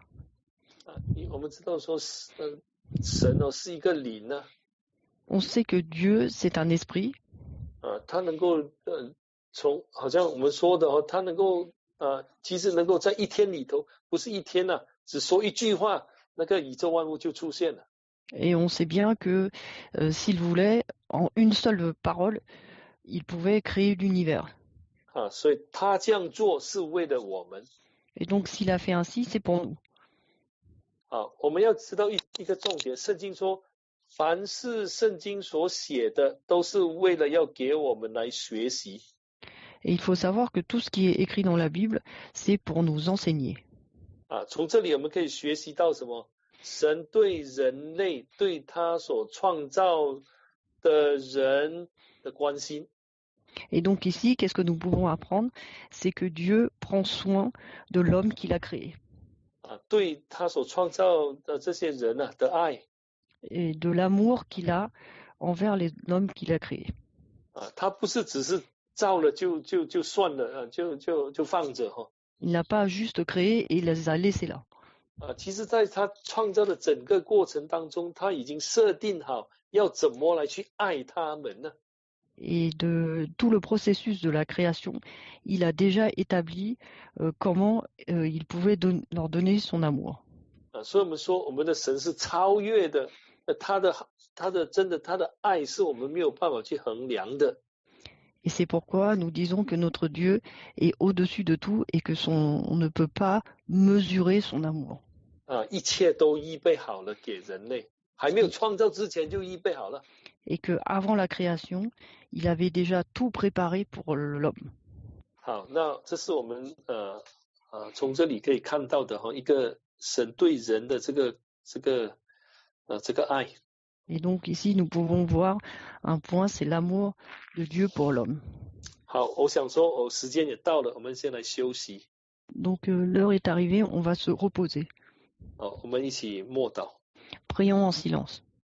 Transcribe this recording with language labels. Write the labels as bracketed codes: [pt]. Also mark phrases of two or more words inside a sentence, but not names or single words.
[zh] 我们知道说神是一个灵 [fr] On sait que Dieu, c'est un esprit. [zh] 他能够好像我们说的他能够其实能够在一天里头，不是一天只说一句话，那个宇宙万物就出现了。 [fr] Et on sait bien que s'il voulait, en une seule parole, il pouvait créer l'univers. [zh] 所以他这样做是为了我们。 [fr] Et donc s'il a fait ainsi, c'est pour nous. [zh] 我们要知道一个重点，圣经说，凡是圣经所写的，都是为了要给我们来学习。 [fr] Et il faut savoir que tout ce qui est écrit dans la Bible, c'est pour nous enseigner. [zh] 从这里我们可以学习到什么？神对人类，对他所创造的人的关心。 [fr] Et donc ici, qu'est-ce que nous pouvons apprendre? C'est que Dieu prend soin de l'homme qu'il a créé. [zh] 对他所创造的这些人的爱 [fr] Et de l'amour qu'il a envers l'homme qu'il a créé. [zh] 他不是只是造了就算了就放着 [fr] Il n'a pas juste créé et il les a laissés là. [zh] 其实在他创造的整个过程当中，他已经设定好要怎么来去爱他们呢？ [fr] Et de tout le processus de la création, il a déjà établi comment il pouvait leur donner son amour. [zh] 所以我们说，我们的神是超越的，他的真的他的爱是我们没有办法去衡量的。 [fr] Et c'est pourquoi nous disons que notre Dieu est au-dessus de tout et que on ne peut pas mesurer son amour. [zh] 一切都预备好了给人类，还没有创造之前就预备好了。 [fr] Et que avant la création, il avait déjà tout préparé pour l'homme. [zh] 好，那这是我们从这里可以看到的一个神对人的这个爱。 [fr] Et donc ici, nous pouvons voir un point, c'est l'amour de Dieu pour l'homme. [zh] 好，我想说，时间也到了，我们先来休息。 [fr] Donc l'heure est arrivée, on va se reposer. [zh] 好，我们一起默祷。 [fr] Prions en silence.